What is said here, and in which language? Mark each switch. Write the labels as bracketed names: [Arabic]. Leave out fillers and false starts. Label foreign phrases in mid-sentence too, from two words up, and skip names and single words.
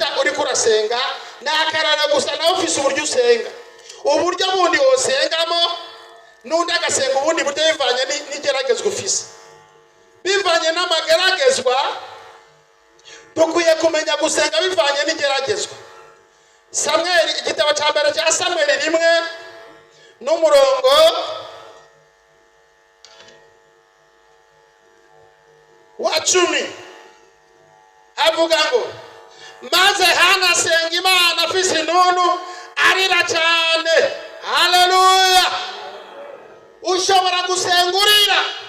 [Rundi] uri kurasenga nakarana gusa nawe ufise uburyo usenga uburyo bundi wosengamo nundi agasenga ubundi buryo bivanye n'igeragezwa ufise bivanye n'amageragezwa dukwiye kumenya gusenga bivanye n'igeragezwa Samweli igitabo cya mbere cya Samweli 1 n'umurongo wa 10 avuga ngo maze Hana asenga Imana afise inunu arira cyane haleluya ushobora gusengurira